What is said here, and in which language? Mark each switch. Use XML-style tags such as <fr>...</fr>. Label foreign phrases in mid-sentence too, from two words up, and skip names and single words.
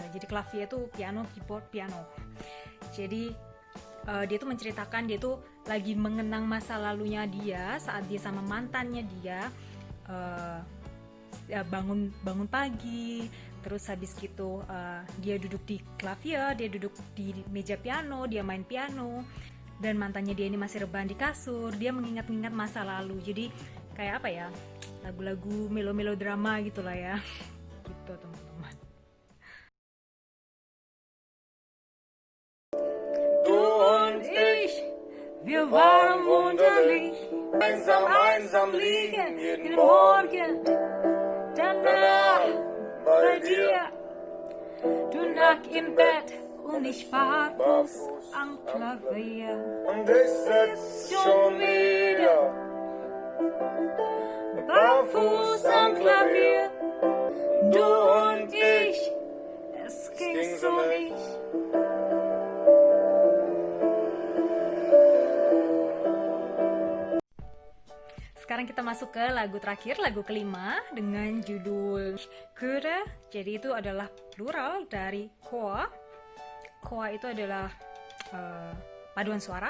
<id>Jadi klavier itu piano, keyboard, piano. Jadi dia tuh menceritakan dia tuh lagi mengenang masa lalunya dia saat dia sama mantannya dia bangun pagi, terus habis gitu dia duduk di klavier, dia duduk di meja piano, dia main piano, dan mantannya dia ini masih rebahan di kasur. Dia mengingat-ingat masa lalu. Jadi kayak apa ya, lagu-lagu melo-melodrama gitulah ya. Gitu teman-teman.</id> <de>Du und ich, wir waren wunderlich, einsam liegen, jeden Morgen, danach bei dir, du nackt im Bett und ich barfuß am Klavier. Und ich sitz schon wieder Barfuß am Klavier, du und ich, es ging so nicht.</de> <id>Sekarang kita masuk ke lagu terakhir, lagu kelima dengan judul Chöre. Jadi itu adalah plural dari Chor. Chor itu adalah paduan suara.</id>